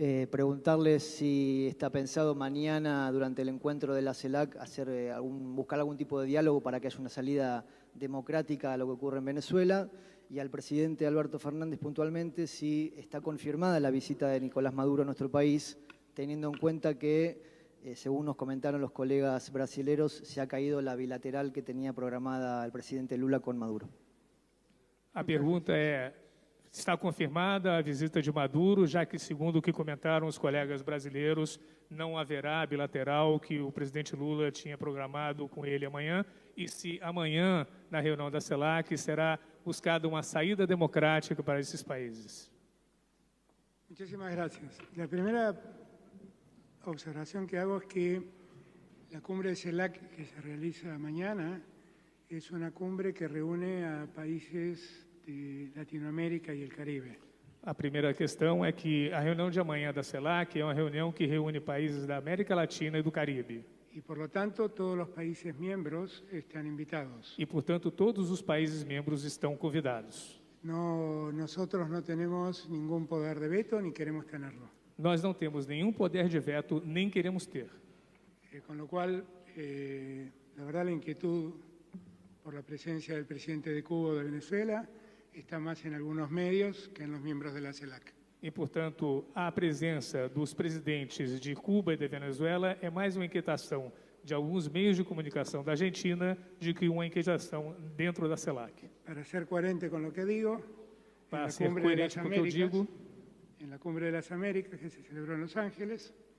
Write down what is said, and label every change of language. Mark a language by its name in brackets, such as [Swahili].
[Spanish] Preguntarles si está pensado mañana, durante el encuentro de la CELAC, buscar algún tipo de diálogo para que haya una salida democrática a lo que ocurre en Venezuela, y al presidente Alberto Fernández puntualmente si está confirmada la visita de Nicolás Maduro a nuestro país, teniendo en cuenta que según nos comentaron los colegas brasileros, se ha caído la bilateral que tenía programada el presidente Lula con Maduro. [Portuguese] A pergunta é, está confirmada a visita de Maduro, já que, segundo o que comentaram os colegas brasileiros, não haverá a bilateral que o presidente Lula tinha programado com ele amanhã, e se amanhã, na reunião da CELAC, será buscada uma saída democrática para esses países. [Spanish] Muchísimas gracias. La primera observación que hago es que la cumbre de CELAC que se realiza mañana es una cumbre que reúne a países de Latinoamérica y el Caribe. [Portuguese] A primeira questão é que a reunião de amanhã da CELAC é uma reunião que reúne países da América Latina e do Caribe. [Spanish] Y por lo tanto, todos los países miembros están invitados. [Portuguese] E, portanto, todos os países membros estão convidados. [Spanish] Nosotros no tenemos ningún poder de veto ni queremos tenerlo. [Portuguese] Nós não temos nenhum poder de veto, nem queremos ter. [Spanish] Con lo cual, la verdad, la inquietud por la presencia del presidente de Cuba o de Venezuela está más en algunos medios que en los miembros de la CELAC. [Portuguese] E, portanto, a presença dos presidentes de Cuba e de Venezuela é mais uma inquietação de alguns meios de comunicação da Argentina de que uma inquietação dentro da CELAC. [Spanish] Para ser coherente con lo que digo, [Portuguese] Para ser coerente com o que eu digo, [Spanish] en la Cumbre de las Américas que se celebró en Los Ángeles,